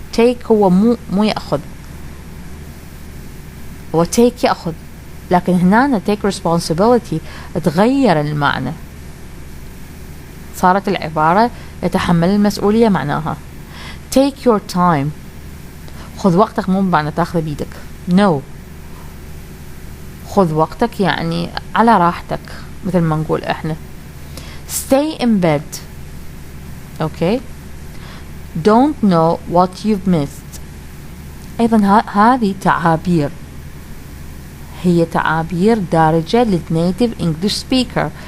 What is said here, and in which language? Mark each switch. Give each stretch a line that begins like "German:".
Arabic: take هو مو يأخذ، هو take يأخذ، لكن هنا
English: take responsibility
Arabic: تغير المعنى، صارت العبارة يتحمل المسؤولية معناها.
English: take your time
Arabic: خذ وقتك، مو بمعنى تاخذ بيدك، no، خذ وقتك يعني على راحتك مثل ما نقول احنا.
English: stay in bed. okay. don't know what you've missed.
Arabic: ايضا هذه تعابير، هي تعابير دارجة للنيتيف
English: English speaker.